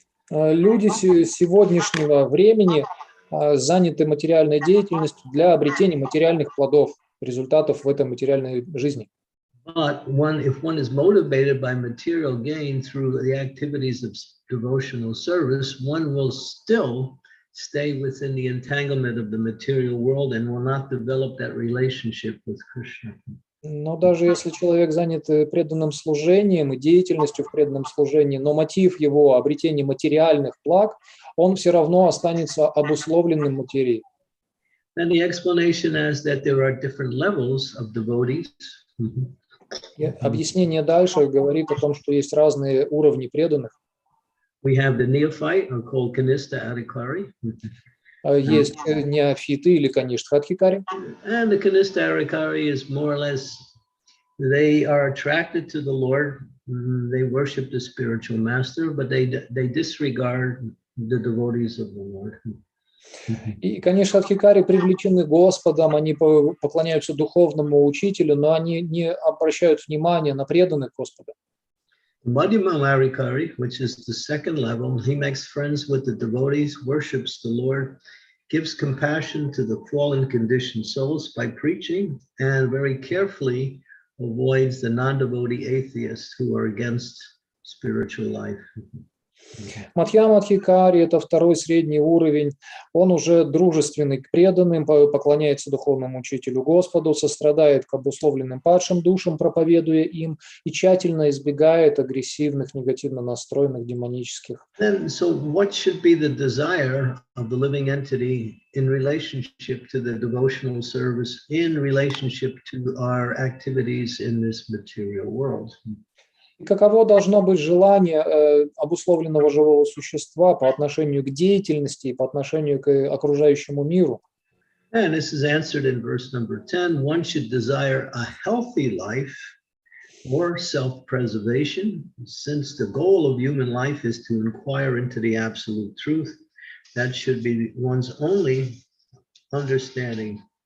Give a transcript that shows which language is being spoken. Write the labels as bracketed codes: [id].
[ru] Люди сегодняшнего времени заняты материальной деятельностью для обретения материальных плодов, результатов в этой материальной жизни. [en] But if one is motivated by material gain through the activities of devotional service, one will still stay within the entanglement of the material world and will not develop that relationship with Krishna. [ru] Но даже если человек занят преданным служением и деятельностью в преданном служении, но мотив его обретения материальных благ, он все равно останется обусловленным материей. [en] And the explanation is that there are different levels of devotees. [ru] И объяснение дальше говорит о том, что есть разные уровни преданных. [en] We have the neophyte, or called Kanistha Adhikari. [ru] Есть неофиты или каништха адхикари. [en] And the Kanistha Adhikari is more or less, they are attracted to the Lord, they worship the spiritual master, but they disregard the devotees of the Lord. [ru] И, конечно, адхикари привлечены Господом, они поклоняются духовному учителю, но они не обращают внимания на преданных Господа. [en] Madhyama Adhikari, which is the second level, he makes friends with the devotees, worships the Lord, gives compassion to the fallen conditioned souls by preaching, and very carefully avoids the non-devotee atheists who are against spiritual life. [ru] Мадхьяма Адхикари – это второй средний уровень. Он уже дружественный к преданным, поклоняется духовному учителю Господу, сострадает к обусловленным падшим душам, проповедуя им, и тщательно избегает агрессивных, негативно настроенных демонических. [en] So what should be the desire of the living entity in relationship to the devotional service, in relationship to our activities in this material world? [ru] И каково должно быть желание обусловленного живого существа по отношению к деятельности и по отношению к окружающему миру? [en] And this is answered in verse number 10. One should desire a healthy life or self-preservation, since the goal of human life is to inquire into the absolute truth. That should be one's only understanding.